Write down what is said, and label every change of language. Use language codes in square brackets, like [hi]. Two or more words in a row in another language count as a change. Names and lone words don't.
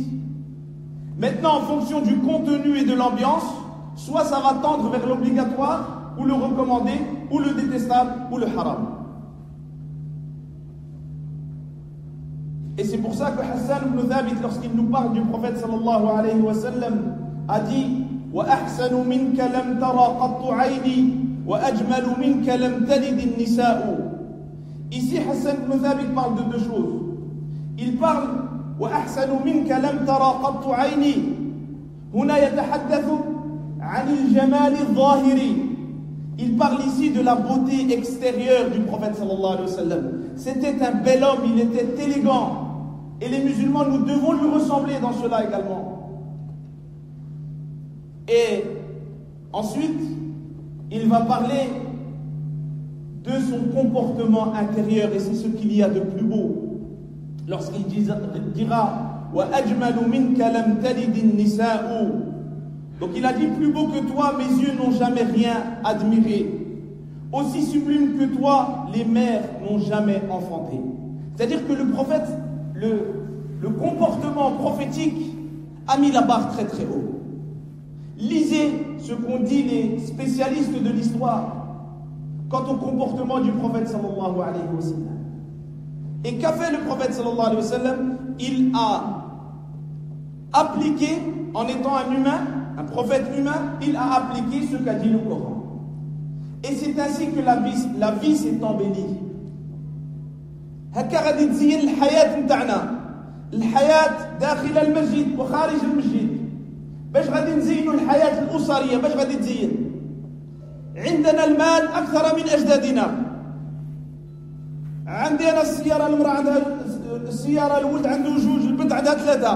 [fr] Maintenant, en fonction du contenu et de l'ambiance, soit ça va tendre vers l'obligatoire, ou le recommandé, ou le détestable, ou le haram. Et c'est pour ça que Hassan ibn Thabit, lorsqu'il nous parle du prophète [ar] صلى الله عليه وسلم, [fr] a dit [ar] وأحسن منك لم تر قط عيني وأجمل منك لم تلد النساء. [fr] Ici, Hassan ibn Thabit parle de deux choses. Il parle [ar] وأحسن منك لم تر قط عيني. هنا يتحدث عن الجمال الظاهري. [fr] Il parle ici de la beauté extérieure du prophète [ar] صلى الله عليه وسلم. [fr] C'était un bel homme, il était élégant. Et les musulmans, nous devons lui ressembler dans cela également. Et ensuite, il va parler de son comportement intérieur, et c'est ce qu'il y a de plus beau. Lorsqu'il dira [ar] وأجمل منك لم تلد النساء. [fr] Donc il a dit, plus beau que toi, mes yeux n'ont jamais rien admiré. Aussi sublime que toi, les mères n'ont jamais enfanté. C'est-à-dire que le prophète, le comportement prophétique a mis la barre très très haut. Lisez ce qu'ont dit les spécialistes de l'histoire quant au comportement du prophète [ar] صلى الله عليه وسلم. [fr] Et qu'a fait le prophète [ar] صلى الله عليه وسلم? [fr] Il a appliqué, en étant un humain, un prophète humain, il a appliqué ce qu'a dit le Coran. Et c'est ainsi que la vie s'est embellie. [ar] هكا غادي تزين الحياة نتاعنا، الحياة داخل المسجد وخارج المسجد. باش غادي نزينوا الحياة الأسرية؟ باش غادي تزين؟ عندنا المال أكثر من أجدادنا. عندي أنا السيارة، المرأة عندها السيارة، الولد عنده جوج، البنت عندها ثلاثة.